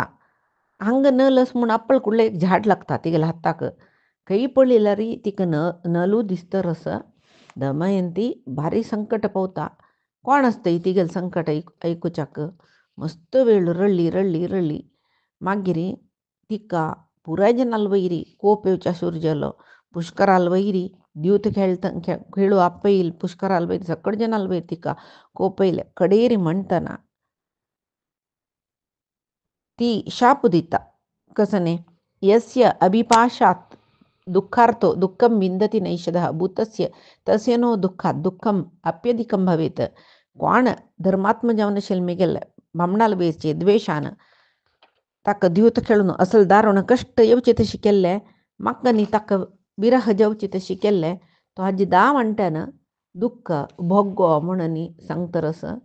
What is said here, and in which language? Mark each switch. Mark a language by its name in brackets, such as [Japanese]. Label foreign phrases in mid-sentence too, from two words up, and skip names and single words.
[Konkani] हांग नलस म्हूण आपळ कुडले एक झाड लागता तिगेल्या हाताक खंय पळयल्यार तिका नलू दिसतरस दमयंती भारी संकट पवता कोण आसता तिगेल संकट ऐकुच्याक मस्त वेळ रडली रडली रडली मागीर तिका पुराय जनाल वैरी कोप येवच्या सूर जालो पुष्कराल वैरी द्यूत खेळू आपईल पुष्कराल वैरी सकड जनाल वैरी तिका कोप येयले कडेरी म्हणटना ती शाप दिता कसने [Sanskrit] यस्य अभिपाशात दुःखार्थो दुःखं विंदती नैषधः भूतस्य तस्य नो दुःखात दुःखम अप्यधिकं भवेत [Konkani] कोण धर्मात्म जावन असेल मिगेल बामणाल वेचे द्वेषान ताका द्यूत खेळून असल दारुण कष्ट येवचे तशी केल्ले म्हाका न्ही ताका विरह जावची तशी केल्ले तो हाजी दा म्हणटाना दुःख भोग्गो म्हणून सांगतरस